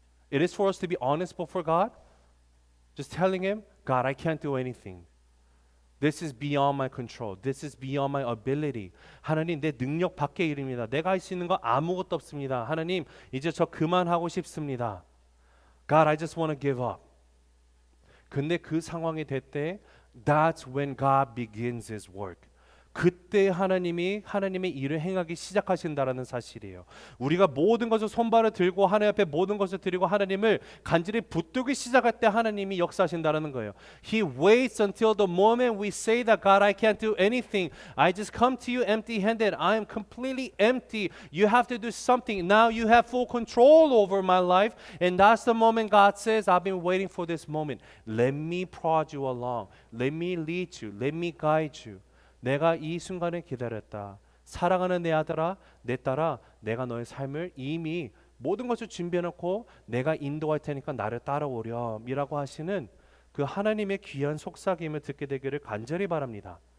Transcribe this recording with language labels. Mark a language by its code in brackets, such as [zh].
[en] It is for us to be honest before God. Just telling Him, God, I can't do anything. This is beyond my control. This is beyond my ability. [ko] 하나님 내 능력 밖의 일입니다. 내가 할 수 있는 거 아무것도 없습니다. 하나님 이제 저 그만하고 싶습니다. [en] God, I just want to give up. [ko] 근데 그 상황이 될 때 [en] that's when God begins His work. [ko] 그때 하나님이 하나님의 일을 행하기 시작하신다라는 사실이에요. 우리가 모든 것을 손발을 들고 하나님 앞에 모든 것을 드리고 하나님을 간절히 붙들기 시작할 때 하나님이 역사하신다라는 거예요. [en] He waits until the moment we say that God, I can't do anything. I just come to you empty-handed. I am completely empty. You have to do something. Now you have full control over my life. And that's the moment God says, I've been waiting for this moment. Let me prod you along. Let me lead you. Let me guide you. [ko] 내가 이 순간을 기다렸다. 사랑하는 내 아들아, 내 딸아, 내가 너의 삶을 이미 모든 것을 준비해놓고 내가 인도할 테니까 나를 따라오렴 이라고 하시는 그 하나님의 귀한 속삭임을 듣게 되기를 간절히 바랍니다.